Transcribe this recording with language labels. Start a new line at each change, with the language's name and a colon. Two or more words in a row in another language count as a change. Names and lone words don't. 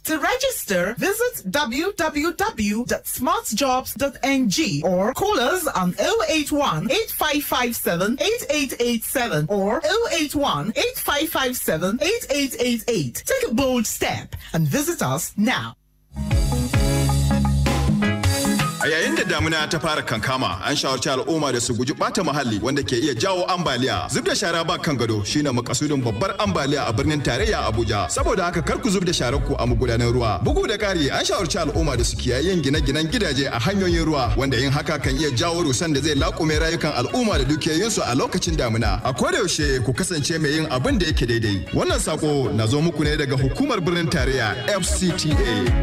English: To register, visit www.smartjobs.ng or call us on 081-8557-8887 or 081-8557-8888. Take a bold step and visit us now.
Hausa: A yayin da damuna ta fara kankama, an shawarci al'umma da su guji bata muhalli wanda ke iya jawo ambaliya. Zub da shara ba kan gado shine makasudin babbar ambaliya a birnin tarayya Abuja. Saboda haka kar ku zub da sharar ku a magudanan ruwa. Bugu da ƙari, an shawarci al'umma da su kiyaye yin gine-ginen gidaje a hanyoyin ruwa wanda yin haka kan iya jawo rusan da zai laƙume rayukan al'umma da dukiyoyinsu a lokacin damuna. A koda yaushe ku kasance mai yin abin da yake daidai. Wannan sako na zo muku ne daga hukumar birnin tarayya FCTA.